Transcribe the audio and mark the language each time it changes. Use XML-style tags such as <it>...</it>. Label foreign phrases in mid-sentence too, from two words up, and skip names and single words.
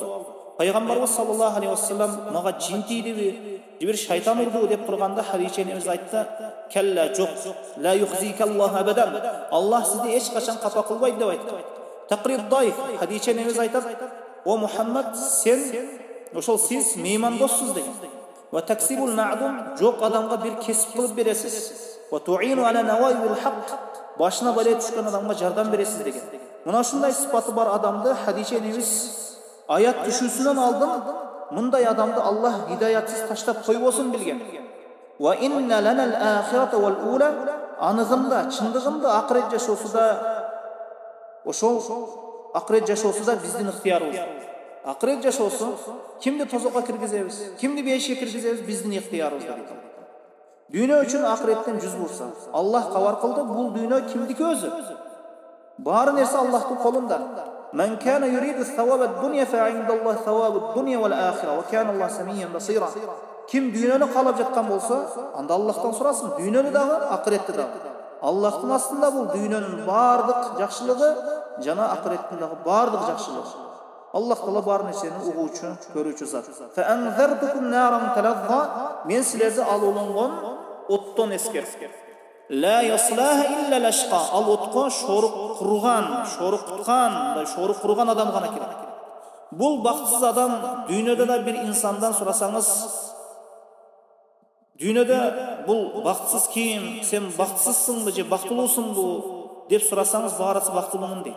<ky>Пайгамбарыбыз</ky> <ar>صلى الله عليه وسلم</ar> <ky>мага жин тийдиби, бир шайтан урду деп турганда Хадича небиз айтты: "Келла жок,</ky> <ar>لا يخزيك الله أبدا".</ar> <ky>Аллах сизди эч качан капа кылбайт деп айтты.</ky> <ar>تقريب ضعيف,</ar> <ky>Хадича небиз айтат: "О Мухаммад, сен ошол сиз меймандоссуз" деген.</ky> <ar>"وتكسب المعدوم",</ar> <ky>жок адамга бир кесип кылып бересиз.</ky> <ar>"وتعين على نوائب الحق",</ar> <ky>башына бале түшкөн адамга жардам бересиз деген. Мына ушундай сыпаты бар адамды Хадича небиз аят түшүүсүнөн алдын мындай адамды Аллах хидаятсыз таштап койбосун билген.</ky> <ar>"وإن لنا للآخرة والأولى",</ar> <ky>аныгында, чындыгында акырет жашоосуда, ошол акырет жашоосуда биздин ыктыярыбыз. Акырет жашоосу кимди тозокко киргизебиз, кимди бейишке киргизебиз, биздин ыктыярыбыз дейт. Дүйнө үчүн акыреттен жүз бурса, Аллах кабар кылды, бул дүйнө кимдики өзү? Баары нерсе Аллахтын колунда.</ky> <ar>"من كان يريد ثواب الدنيا فعند الله ثواب الدنيا والآخرة وكان الله سميعا بصيرا".</ar> <ky>Ким дүйнөнү каалап жаткан болсо, анда Аллахтан сурасын, дүйнөнү дагы, акыретти дагы. Аллахтын астында бул дүйнөнүн баардык жакшылыгы жана акыреттин дагы баардык жакшылыгы. Аллах Таала бар нерсени угуучу, көрүүчү зат.</ky> <ar>"فأنذرتكم نارا تلظى",</ar> <ky>мен силерди алууланган оттон эскертем.</ky> <ar>"لا يصلاها إلا الأشقى",</ar> <ky>ал отко шорук курган адам гана кирет. Бул бактысыз адам дүйнөдө да бир инсандан сурасаңыз, дүйнөдө бул бактысыз ким, сен бактысызсыңбы же бактылуусуңбу деп сурасаңыз, баарысы бактылуумун дейт.</ky>